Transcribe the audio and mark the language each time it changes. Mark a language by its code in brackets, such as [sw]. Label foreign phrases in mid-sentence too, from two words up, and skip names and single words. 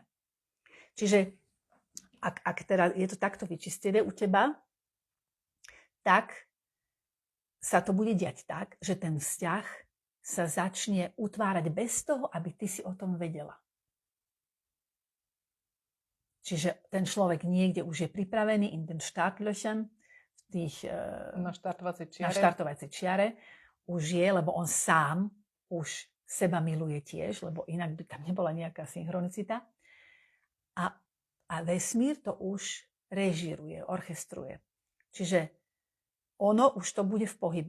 [sk] Čiže ak teda je to takto vyčistené u teba, tak sa to bude diať tak, že ten vzťah sa začne utvárať bez toho, aby ty si o tom vedela. Čiže ten človek niekde už je pripravený [de] in den Startlöchern, [sk] na štartovacej čiare už je, lebo on sám už seba miluje tiež, lebo inak by tam nebola nejaká synchronicita. A vesmír to už režíruje, orchestruje. Čiže ono už to bude v pohybe.